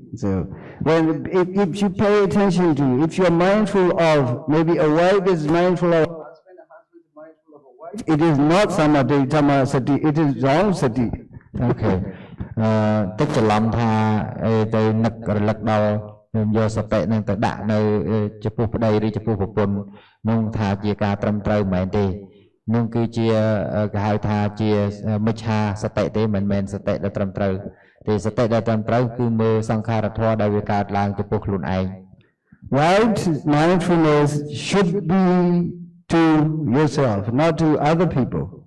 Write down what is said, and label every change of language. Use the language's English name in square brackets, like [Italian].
[English] So if you pay attention to, if you are mindful of, maybe a wife is mindful of a husband, a husband is mindful of a wife, it is not samasati, it is wrong sati. Okay. [Khmer] ទឹកច្រឡំថាទៅនឹករលឹកដល់យកសតិនឹងទៅដាក់នៅចំពោះប្តីឬចំពោះប្រពន្ធនោះថាជាការត្រឹមត្រូវមិនមែនទេនោះគឺជាគេហៅថាជាមិច្ឆាសតិទេមិនមែនសតិដែលត្រឹមត្រូវទេសតិដែលត្រឹមត្រូវគឺមើលសង្ខារធម៌ដែលវាកើតឡើងចំពោះខ្លួនឯង [English] Right mindfulness should be to yourself, not to other people.